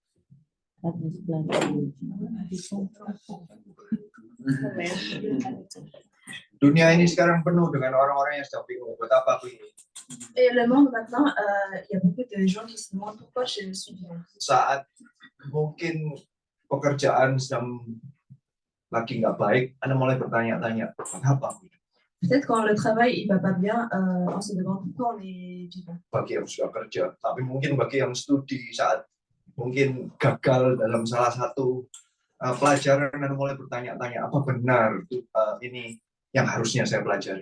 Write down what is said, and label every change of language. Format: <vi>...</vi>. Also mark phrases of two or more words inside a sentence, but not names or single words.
<id>Dunia ini sekarang penuh dengan orang-orang yang sedang bingung buat apa aku ini.</id> <fr>Et le monde maintenant, il y a beaucoup de gens qui se demandent pourquoi je suis vivant.</fr> <id>Saat mungkin pekerjaan sedang lagi nggak baik, Anda mulai bertanya-tanya, kenapa aku ini?</id> <fr>Peut-être quand le travail il va pas bien, on se demande pourquoi on est vivant.</fr> <id>Bagi yang sudah kerja, tapi mungkin bagi yang studi saat mungkin gagal dalam salah satu pelajaran dan mulai bertanya-tanya apa benar ini yang harusnya saya pelajari.</id>